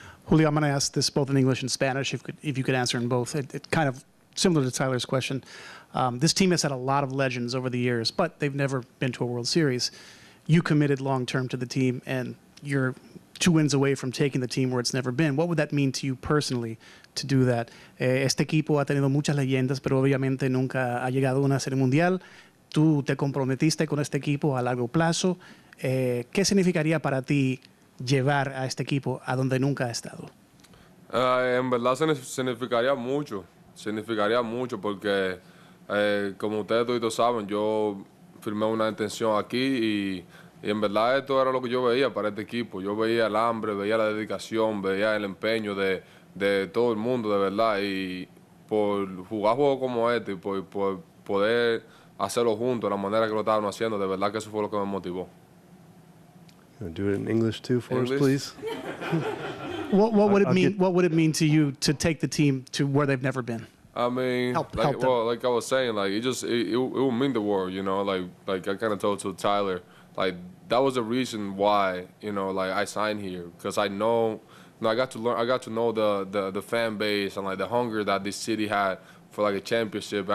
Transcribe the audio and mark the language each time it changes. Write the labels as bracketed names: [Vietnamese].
[English] Julio, I'm going to ask this both in English and Spanish, if you could answer in both. It kind of similar to Tyler's question. This team has had a lot of legends over the years, but they've never been to a World Series. You committed long-term to the team, and you're 2 wins away from taking the team where it's never been. What would that mean to you personally to do that? [Spanish] Este equipo ha tenido muchas leyendas, pero obviamente nunca ha llegado a una serie mundial. Tú te comprometiste con este equipo a largo plazo. ¿Qué significaría para ti llevar a este equipo a donde nunca ha estado? En verdad significaría mucho porque como ustedes todos saben, yo firmé una intención aquí y en verdad esto era lo que yo veía para este equipo. Yo veía el hambre, veía la dedicación, veía el empeño de todo el mundo, de verdad. Y por jugar juegos como este y por poder hacerlo juntos, de la manera que lo estaban haciendo, de verdad que eso fue lo que me motivó. [English] You want to do it in English too for us, please? What would it mean? What would it mean to you to take the team to where they've never been? I mean, help them. like I was saying, like it will mean the world, like I kind of told to Tyler, like that was the reason why, like I signed here, because I know, I got to know the fan base and like the hunger that this city had for like a championship.